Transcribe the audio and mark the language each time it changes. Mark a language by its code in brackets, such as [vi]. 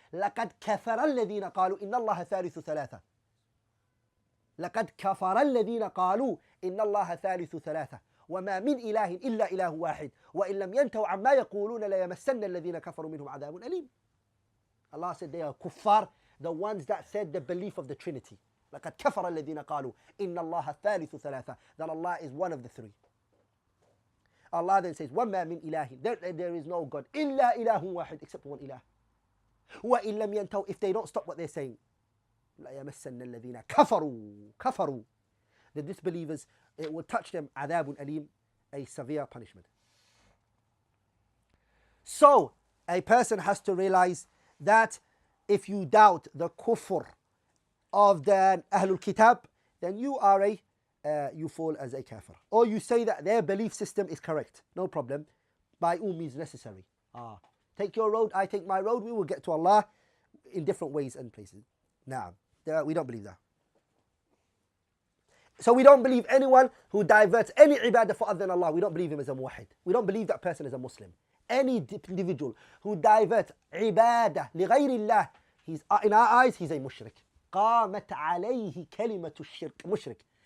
[ar] لَقَدْ كَفَرَ الَّذِينَ قَالُوا إِنَّ اللَّهَ ثَالِثُ ثَلَاثَةٍ. لَقَدْ كَفَرَ الَّذِينَ قَالُوا إِنَّ اللَّهَ ثَالِثُ ثَلَاثَةٍ وَمَا مِنْ إِلَهٍ إِلَّا إِلَهُ وَاحِدٌ وَإِنْ لَمْ يَنْتَهُوا عَمَّا يَقُولُونَ لَيَمَسَّنَّ الَّذِينَ كَفَرُوا مِنْهُمْ عَذَابٌ أَلِيمٌ. [en] Allah said they are kuffar, the ones that said the belief of the Trinity. [ar] لَقَدْ كَفَرَ الَّذِينَ قَالُوا إِنَّ اللَّهَ ثَالِثُ ثَلَاثَةٍ, [en] that Allah is one of the three. Allah then says, [ar] وَمَا مِنْ إِلَهٍ, [en] there is no God, [ar] إِلَّا إِلَهٌ وَاحِدٌ, [en] except one ilah. [ar] وَإِن لَمْ يَنْتَهُوا, [en] if they don't stop what they're saying, [ar] لَيَمَسَّنَّ الَّذِينَ كَفَرُوا, [en] the disbelievers, it will touch them, [ar] عَذَابٌ أَلِيمٌ, [en] a severe punishment. So, a person has to realize that if you doubt the kufr of the Ahlul Kitab, then you are you fall as a kafir. Or you say that their belief system is correct. No problem. By all means necessary. Take your road, I take my road. We will get to Allah in different ways and places. Now, we don't believe that. So we don't believe anyone who diverts any ibadah for other than Allah. We don't believe him as a muwahid. We don't believe that person is a Muslim. Any individual who diverts ibadah [ar] لغير الله, [en] in our eyes, he's a mushrik. [ar] قامت عليه كلمة الشرك, mushrik.